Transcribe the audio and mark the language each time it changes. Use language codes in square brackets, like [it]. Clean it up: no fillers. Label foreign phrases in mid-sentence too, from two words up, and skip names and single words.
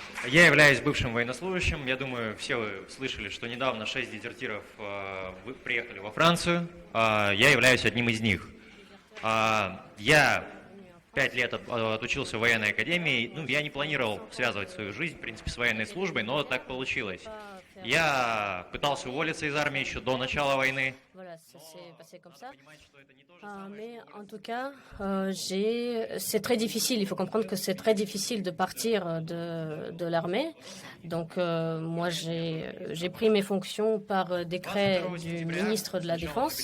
[ru] Я являюсь бывшим военнослужащим. Я думаю, все вы слышали, что недавно 6 дезертиров приехали во Францию. Я являюсь одним из них. Я 5 лет отучился в военной академии. Ну, я не планировал связывать свою жизнь, в принципе, с военной службой, но так получилось. Я пытался уволиться из армии еще до начала войны. [fr] Voilà, ça s'est passé comme ça. Mais en tout cas, c'est très difficile. Il faut comprendre que c'est très difficile de partir de l'armée. Donc, moi, j'ai pris mes fonctions par décret du ministre de la Défense.